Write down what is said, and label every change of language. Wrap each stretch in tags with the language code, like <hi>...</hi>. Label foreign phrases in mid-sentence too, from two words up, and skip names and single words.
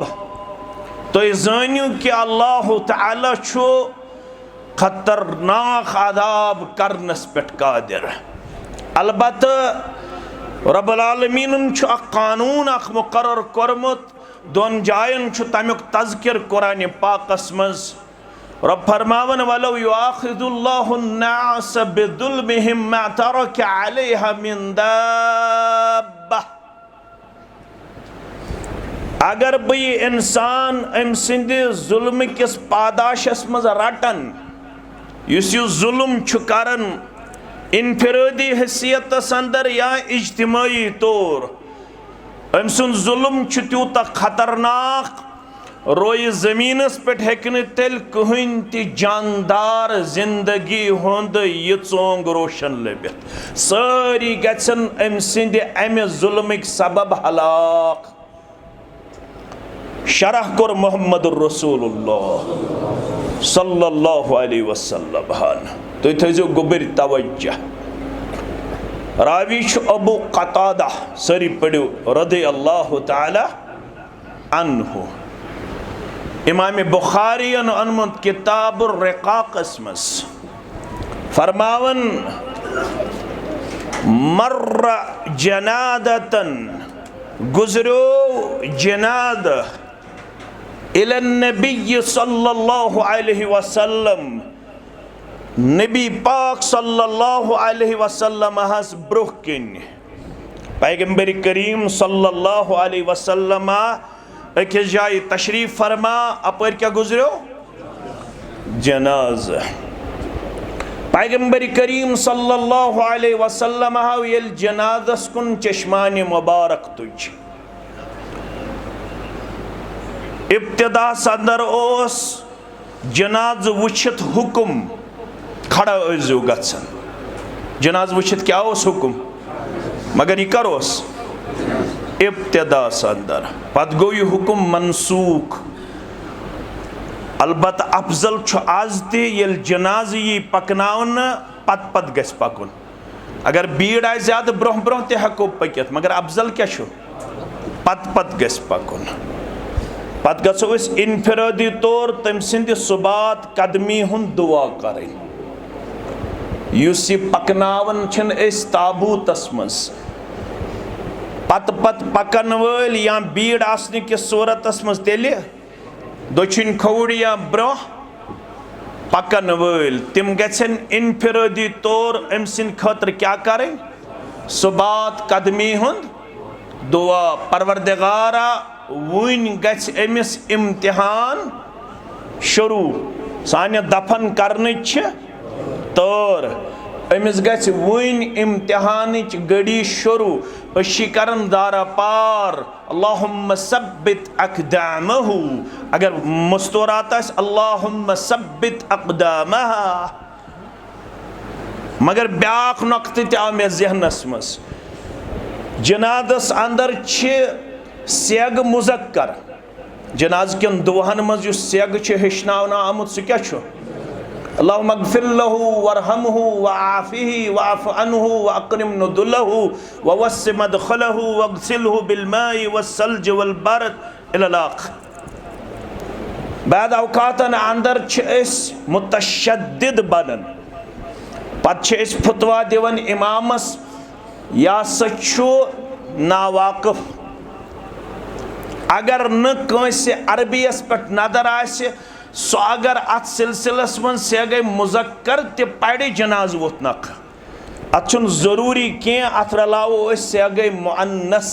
<ks>तो जानियो कि अल्लाह तआला छु खतरनाक अदाब करनस पेट कादिर। अलबत्ता रब्बुल आलमीन छु अख कानून अख मुकर्रर कोरमुत, दोन जायन छु तमुक तज़किर कुरान पाकस मज। रब फरमावन</ks> <ar>ولو يؤاخذ الله الناس بظلمهم ما ترك عليها من دابة.</ar> <ks>अगर बी इंसान अम सिंद जुल्म किस पादाशस मज रटन, युस यु जुल्म छु करन इनफिरादी हैसियत अंदर या इज्तिमाई तौर, अम सुन जुल्म छु त्यूता खतरनाक रोय जमीनस पे हेकन तेल कहीं ति जानदार जिंदगी हुंद यह चोंग रोशन लबित। सारी गन अम सिंद अमे जुल्मिक सबब हलाक। शरह कोर मोहम्मद रसूलुल्लाह</ks> <ar>صلى الله عليه وسلم</ar> <ks>हान। तो थो गुबर तवज्जह। रावी अबू कतादा, सारी पढ़ो</ks> <ar>رضي الله تعالى عنه.</ar> <ks>इमाम बुखारी अनमुत किताबुर रिक़ाक़स मस फरमावन</ks> <ar>مر جنازة,</ar> <ks>गुजरो जनाद इलन नबी</ks> <ar>صلى الله عليه وسلم,</ar> <ks>नबी पाक</ks> <ar>صلى الله عليه وسلم</ar> <ks>हस ब्रुह किन। पैगंबर करीम</ks> <ar>صلى الله عليه وسلم</ar> <ks>अकिस जाय तशरीफ फरमा, अपर क्या गुजरो जनाजा। पैगंबर करीम</ks> <ar>صلى الله عليه وسلم</ar> <ks>येल जनाजस कुन चश्मान मुबारक तुझ। इब्तिदा सदर ओस जनाज वुचित हुकुम खड़ा जो गसन। जनाज वुचित क्या ओस हुकुम, मगर यह करोस इब्तिदा सदर। पत गो यह हुकुम मनसूख। अलबत्ता अफजल छु आज ते येल जनाज यी पकनावन पत पत गस पकुन। अगर भीड़ आए ज्यादा ब्रोह ब्रोह ते हको पकित, मगर अफजल क्या छु पत पत गस पकुन। पत गो इनफिरादी तौर तम सिंद सुबात कदमी हुंद दुआ करें। युस पकनावन छन इस ताबूतस मज पत पत पकन वल या भीड़ आसने के सूरतस मज तेले दक्षिण खौड़ या ब्रोह पकन वल तिम गन इनफिरादी तौर अम सिंद खतर क्या करें, सुबात कदमी हुंद दुआ। परवरदिगारा वन गस अमिस इम्तिहान शुरू, सान्य दफन करने तौर अमिस गस वन इम्तिहान गड़ी शुरू। अशी करन दारा पार</ks> <ar>اللهم ثبت أقدامه.</ar> <ks>अगर मुस्तूरात</ks> <ar>اللهم ثبت أقدامها.</ar> <ks>मगर ब्याक नक्त आव मे जहनस मज, जनादस अंदर सेग मुजक्कर। जनाज कन दुहन मज सेग हेचनावना आमुत सह क्या</ks> <ar>اللهم اغفر له وارحمه وعافه واعف عنه وأكرم نزله ووسع مدخله واغسله بالماء والثلج والبرد إلى الحق.</ar> <ks>बाद औकातन अंदर मुतशद्दिद बनन, पत्ते फतवा दिवन इमामस या सो नावाकिफ, अगर न कंसे अरबियस पे नजर आसे सो अगर अत सिलसिलस मन से गई मुजक्कर ते पड़े जनाज वोत नख, अत जरूरी क्या अत रलावो से गई मुअन्नस।</ks>